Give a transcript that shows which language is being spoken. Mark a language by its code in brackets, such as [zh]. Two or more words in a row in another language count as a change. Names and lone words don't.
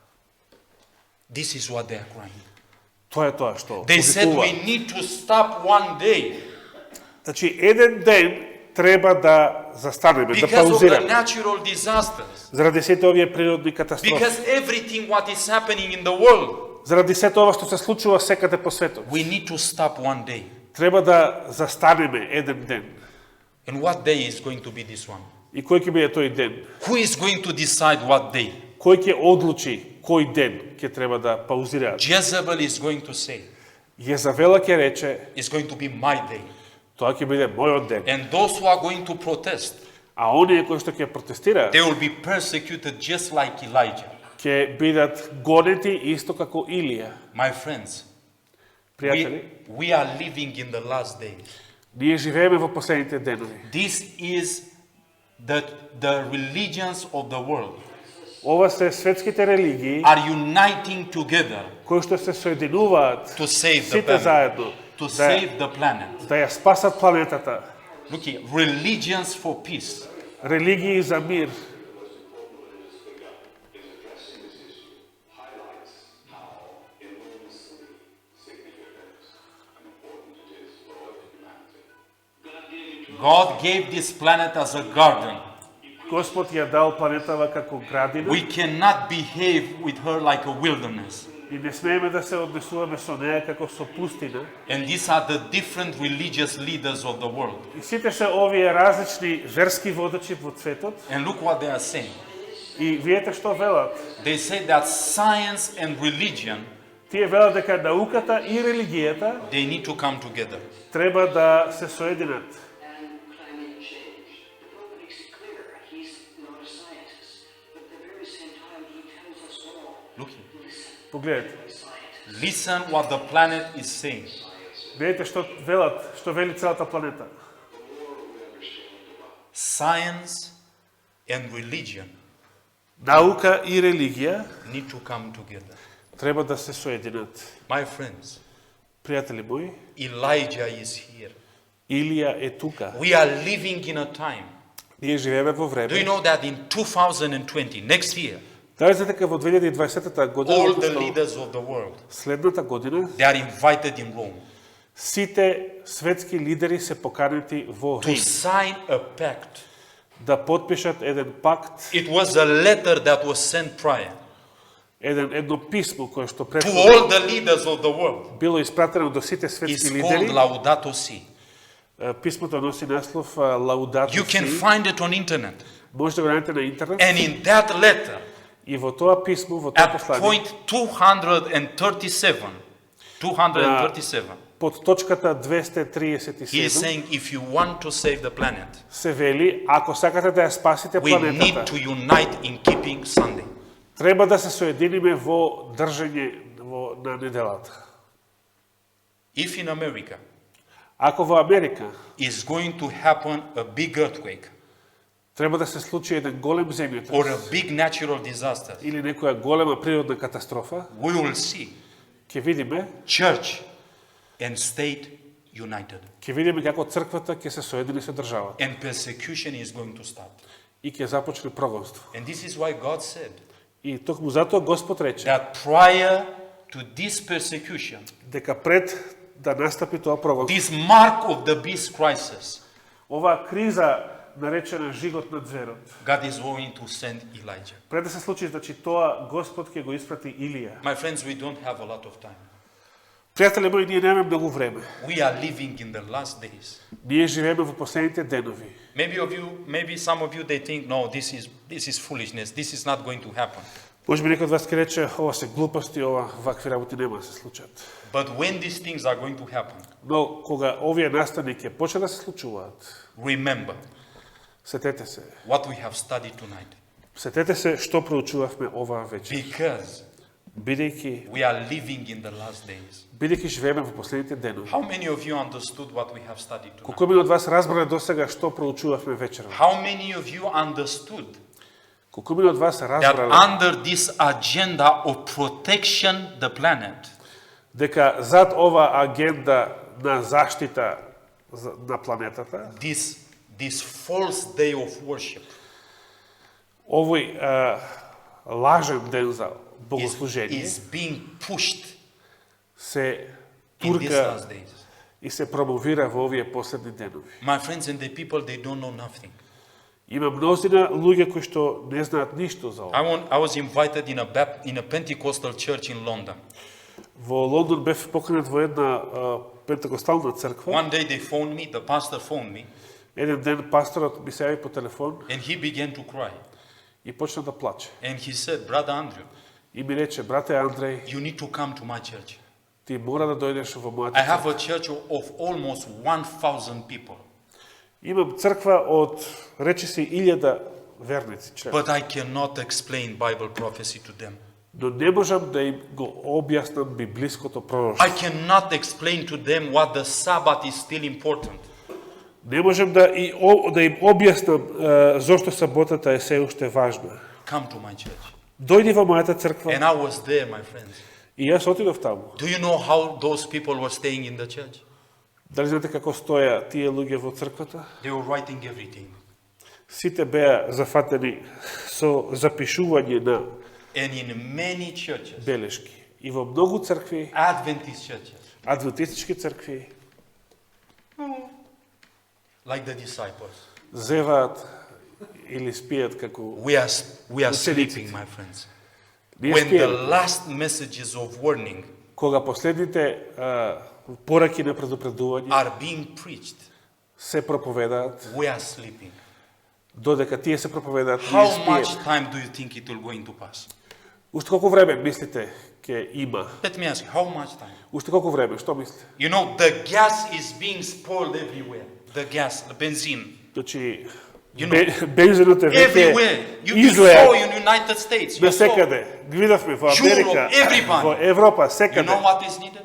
[en] This is what they are crying. [mk] Тоа е тоа што [en] They said we [mk] повикуваат. [en] need to stop one day [mk] Значи, еден ден треба да застанеме, да [en] because of the [mk] паузираме. [en] natural disasters. [mk] Заради сите овие природни катастрофи. [en] Because everything what is happening in the world, [mk] Заради сето ова што се случува секаде по светот. [en] we need to stop one day. [mk] Треба да застанеме еден ден. [en] And what day is going to be this one? [mk] И кој ќе биде тој ден? [en] Who is going to decide what day? [mk] Кој ќе одлучи кој ден ќе треба да паузираат? [en] Jezebel is going to say, [mk] Језавела ќе рече, [en] it's going to be my day. [mk] тоа ќе биде мојот ден. [en] And those who are going to protest, [mk] А оние кои што ќе протестираат, [en] they will be persecuted just like Elijah. [mk] ќе бидат гонети исто како Илија. [en] My friends, [mk] Пријатели, [en] we are living in the last days. [mk] ние живееме во последните денови. [en] This is the religions of the world [mk] Ова се светските религии [en] are uniting together [mk] кои што се соединуваат [en] to save the [mk] сите [en] planet. [mk] заедно [en] To [mk] да, [en] save the planet. [mk] да ја спасат планетата. [en] Look here, religions for peace. [mk] Религии за мир. [en] God gave this planet as a garden. [mk] Господ ја дал планетава како градина [en] We cannot behave with her like a wilderness. [mk] и не смееме да се однесуваме со неја како со пустина. [en] And these are the different religious leaders of the world. [mk] И сите се овие различни верски водачи во светот. [en] And look what they are saying. [mk] И видете што велат. [en] They say that science and religion, [mk] Тие велат дека науката и религијата [en] they need to come together. [mk] треба да се соединат. [en] And climate change. The Pope makes it clear he's not a scientist, but at the very same time he tells us all, Look here. listen, [mk] Погледнете. [en] scientists. Listen what the planet is saying. [mk] Видете што велат, што вели целата планета. [en] Science and religion [mk] Наука и религија [en] need to come together. [mk] треба да се соединат. [en] My friends, [mk] Пријатели мои, [en] Elijah is here. [mk] Илија е тука. [en] We are living in a time. [mk] Ние живееме во [en] Do you [mk] време. [en] know that in 2020, next year, [mk] Дали знаете дека во 2020 година, [en] all the [mk] односно [en] leaders of the world, [mk] следната година, [en] they are invited in Rome [mk] сите светски лидери се поканети во [en] to [mk] Рим [en] sign a pact. [mk] да потпишат еден пакт, [en] It was a letter that was sent prior [mk] едно писмо кое што [en] to [mk] претходно [en] all the leaders of the world. [mk] било испратено до сите [en] It's [mk] светски [en] called [mk] лидери. [en] Laudato Si. [mk] Писмото носи наслов Лаудато [en] You can [mk] Си. [en] find it on internet. [mk] Може да го најдете на интернет. [en] And in that letter, [mk] И во тоа писмо, во тоа [en] at [mk] послание, [en] point 237, [mk] под точката [en] he is [mk] 237 [en] saying if you want to save the planet, [mk] се вели, ако сакате да ја спасите [en] we need [mk] планетата, [en] to unite in keeping Sunday. [mk] треба да се соединиме во држање на неделата. [en] If in America [mk] Ако во Америка [en] is going to happen a big earthquake [mk] треба да се случи еден голем [en] or [mk] земјотрес [en] a big natural disaster, [mk] или некоја голема природна катастрофа, [en] we will see [mk] ќе видиме [en] church and state united. [mk] Ќе видиме како црквата ќе се соедини со државата [en] And persecution is going to start. [mk] и ќе започне прогонство. [en] And this is why God said [mk] И токму затоа Господ рече [en] that prior to this persecution, [mk] дека пред да настапи тоа прогонство, [en] this mark of the beast crisis, [mk] оваа криза наречена жигот на зверот, [en] God is going to send Elijah. [mk] пред да се случи, значи тоа Господ ќе го испрати Илија. [en] My friends, we don't have a lot of time. [mk] Пријатели мои, ние немаме многу време. [en] We are living in the last days. [mk] Ние живееме во последните денови. [en] Maybe some of you, they think, no, this is foolishness. This is not going to happen. [mk] Може би некој од вас ќе рече, ова се глупости, ова вакви работи нема да се случат. [en] But when these things are going to happen, [mk] Но кога овие настани ќе почне да се случуваат, [en] remember [mk] сетете се. [en] what we have studied tonight. [mk] Сетете се што проучувавме оваа вечер. [en] Because [mk] Бидејќи [en] we are living in the last days. [mk] живееме во последните денови. [en] How many of you understood what we have studied tonight? [mk] Колку од вас разбрале досега што проучувавме вечерва? [en] How many of you understood [mk] Колку од вас [en] that [mk] разбрале [en] under this agenda of protection the planet, [mk] дека зад ова агенда на заштита на планетата, [en] this false day of worship [mk] овој лажен ден за [en] is [mk] богослужение [en] being pushed [mk] се [en] in these [mk] турка [en] last days? [mk] и се промовира во овие последни денови. [en] My friends and the people, they don't know nothing. [mk] Има мнозина луѓе кои што не знаат ништо за ова. [en] I was invited in a Pentecostal church in London. [mk] Во Лондон бев поканет во една пентекостална црква. [en] One day they phoned me, the pastor phoned me, [mk] Еден ден пасторот ми се јави по телефон [en] and he began to cry. [mk] и почна да плаче. [en] And he said, Brother Andrew, [mk] И ми рече, брате Андреј, [en] you need to come to my church. [mk] ти мора да дојдеш во мојата [en] I have [mk] црква. [en] a church of almost 1,000 people, [mk] Имам црква од речиси 1000 верници, член. [en] but I cannot explain Bible prophecy to them. [mk] Но не можам да им го објаснам библиското пророштво. [en] I cannot explain to them what the Sabbath is still important. [mk] Не можам да им објаснам зошто саботата е се уште важна. [en] Come to my church. [mk] Дојди во мојата црква [en] And I was there, my friends. [mk] и јас отидов таму. [en] Do you know how those people were staying in the church? [mk] Дали знаете како стоја тие луѓе во црквата? [en] They were writing everything. [mk] Сите беа зафатени со запишување на [en] And in many churches, [mk] белешки. И во многу цркви, [en] Adventist churches, [mk] адвентистички цркви, [en] like the disciples, [mk] зеваат или спијат како [en] we are sleeping, my friends. [mk] ние [en] When the [mk] спијаме. [en] last messages of warning [mk] Кога последните пораки на предупредување [en] are being preached, [mk] се проповедаат, [en] we are sleeping. [mk] додека тие се проповедаат, ние [en] How much [mk] спиеме. [en] time do you think it will going to pass? [mk] Уште колку време мислите ќе има? [en] Let me ask you, how much time? [mk] Уште колку време, што мислите? [en] You know, the gas is being spoiled everywhere. The gas, the benzene. [mk] Значи, [en] You know, [mk] бензинот е [en] Everywhere. [mk] веќе [en] You saw [mk] излеа [en] in United States. You [mk] на [en] saw. [mk] секаде. Ги видовме во Америка, [en] Europe, everybody. [mk] во Европа, [en] You [mk] секаде. [en] know what is needed?